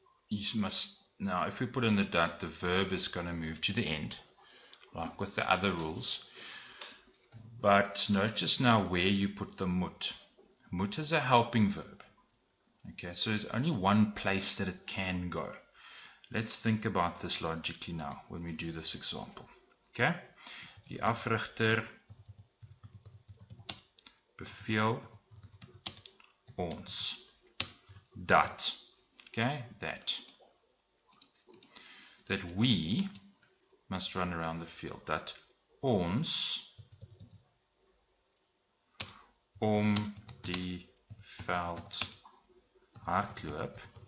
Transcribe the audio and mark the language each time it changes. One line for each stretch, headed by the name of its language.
English: You must, now if we put in the dat, the verb is going to move to the end, like with the other rules. But notice now where you put the moet. Moet is a helping verb. Okay, so there's only one place that it can go. Let's think about this logically now when we do this example.
Afrikaans: Okay, die afrigter beveel ons dat.
English: Okay, that we must run around the field.
Afrikaans: Dat ons om die veld hardloop.